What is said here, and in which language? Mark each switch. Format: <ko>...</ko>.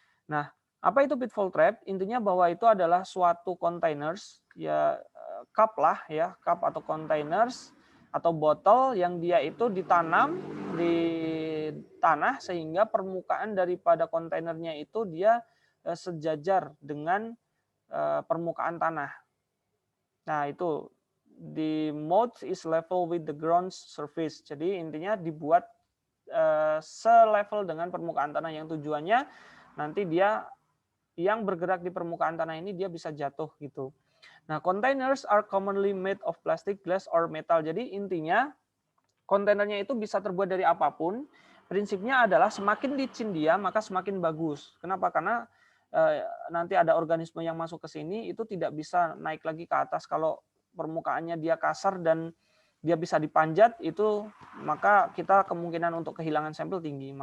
<id>Nah, apa itu pitfall trap? Intinya bahwa itu adalah suatu containers, ya cup lah ya, cup atau containers atau botol yang dia itu ditanam di tanah sehingga permukaan daripada kontainernya itu dia sejajar dengan permukaan tanah. Nah, itu</id> <en>the moat is level with the ground surface.</en> <id>Jadi intinya dibuat selevel dengan permukaan tanah yang tujuannya nanti dia yang bergerak di permukaan tanah ini dia bisa jatuh gitu. Nah,</id> <en>containers are commonly made of plastic, glass, or metal.</en> <id>Jadi intinya kontainernya itu bisa terbuat dari apapun. Prinsipnya adalah semakin licin dia maka semakin bagus. Kenapa? Karena nanti ada organisme yang masuk ke sini itu tidak bisa naik lagi ke atas kalau permukaannya dia kasar dan dia bisa dipanjat itu maka kita kemungkinan untuk kehilangan sampel tinggi.</id>